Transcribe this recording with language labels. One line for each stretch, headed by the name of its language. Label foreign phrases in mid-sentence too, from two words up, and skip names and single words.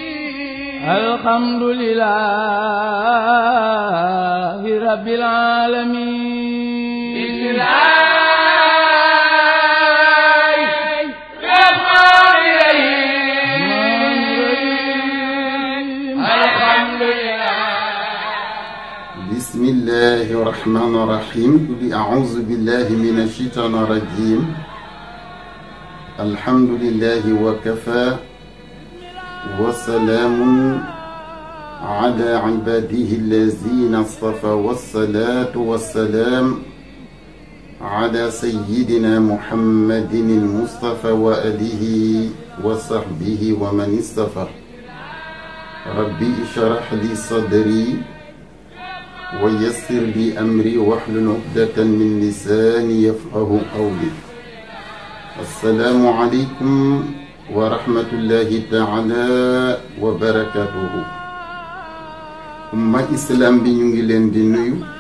Arabic: الحمد لله رب العالمين بسم الله الرحمن الرحيم الحمد لله بسم الله الرحمن الرحيم أعوذ بالله من الشيطان الرجيم الحمد لله وكفى وسلام على عباده الذين اصطفى والصلاة والسلام على سيدنا محمد المصطفى وآله وصحبه ومن اصطفى رب اشرح لي صدري ويسر لي أمري واحلل عقدة من لساني يفقهوا قولي السلام عليكم ورحمة الله تعالى وبركاته
Wolof: umma islam bi ñu ngi leen di nuyu